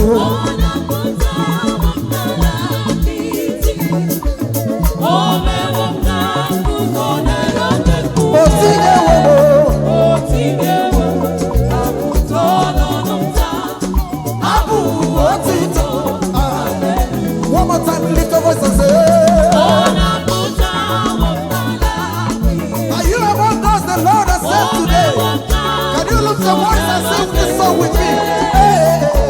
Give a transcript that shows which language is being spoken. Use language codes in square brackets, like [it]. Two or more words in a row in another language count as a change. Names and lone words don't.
[ig] Ọ na-apụta ụmụ m n'ala apịtị. O mewo m na akụkọ na-elotepu. O tinyewo m. O tinyewo m na apụta ọnụnụ m taa. Abụ otuto. [en] One more time, lift your voice and say, "Are you among those the Lord has saved today?" Can you lift your voice and sing this song with me? Hey.